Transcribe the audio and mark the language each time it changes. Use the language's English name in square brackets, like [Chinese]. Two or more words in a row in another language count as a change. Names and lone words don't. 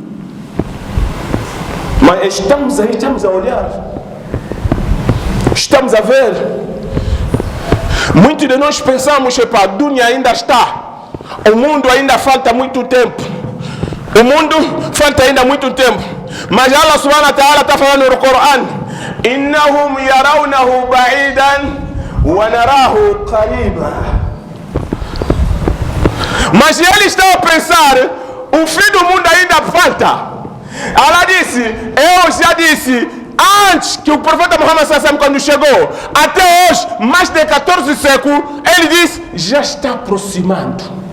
[Portuguese] Mas estamos aí, estamos a olhar, estamos a ver. Muitos de nós pensamos que a dunya ainda está, o mundo ainda falta muito tempo, mas [Arabic] الله سبحانه وتعالى [Portuguese] está falando no Coran: [Arabic] إنهم يرونه بعيدا ونراه قريبا. [Portuguese] Mas eles estão a pensar, o fim do mundo ainda falta. Allah disse, eu já disse, antes que o profeta Muhammad sallallahu, quando chegou, até hoje, mais de 14 séculos, ele disse, já está aproximando.